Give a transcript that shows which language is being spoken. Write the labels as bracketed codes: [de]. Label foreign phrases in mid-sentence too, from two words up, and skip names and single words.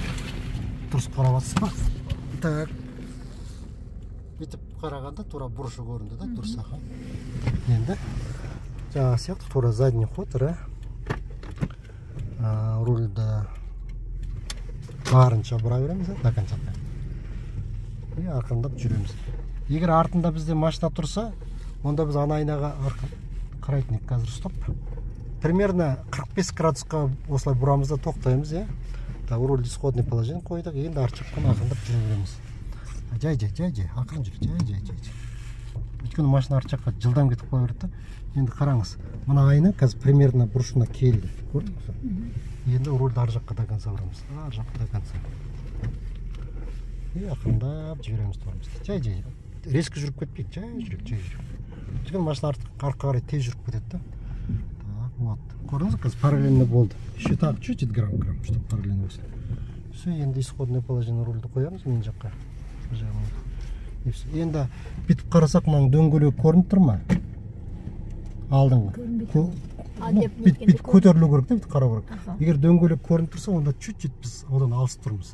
[kk] Дұрыс қарап жатсыз ба? Так. Бүйтіп қарағанда тура бұрышы көрінді да, дұрыс аға. Енді жаңа сияқты тура [ru] задний ход, [kk] рульді барынша бұра береміз, [ru] до конца. [kk] И арқандап жүреміз. Егер артында бізде машина тұрса, онда біз ана айнаға қарайтын ек қазір стоп. Примерно 45 градусқа осылай бұрамызда тоқтаймыз, е. Так, рульді [ru] исходный положение [kk] қойдық, енді арт жақтан арқандап жүре береміз. Жай, ақырын жүр, жай. Өйткені машина арт жаққа жылдам кетіп қоя берді. Енді қараңыз, мына айна қазір примерно бұрышына келді. Көрдіңіз бе? Енді рульді ар жаққа [ru] до конца [kk] бұрамыз. Ар жаққа [ru] до конца. [kk] И ақырындап жібереміз тұрмыз. Жай. Резко жүріп кетпейік, жай жүріп. Өйткені машина артқа қарай тез жүріп кетеді да. [ru] Так, вот. Көрдіңіз, қазір параллельно болды. Еще так, чуть-чуть грамм, чтобы параллельно болсын. [kk] Все, енді [ru] исходное положение [kk] рульді қоямыз мен жаққа. Енді бүйтіп қарасақ, мынаның дөңгелегі көрініп тұр ма? Алдыңғы. Бүйтіп көтерілу керек, бүйтіп қарау керек. Егер дөңгелек көрініп тұрса, онда чуть-чуть біз одан алыс тұрмыз.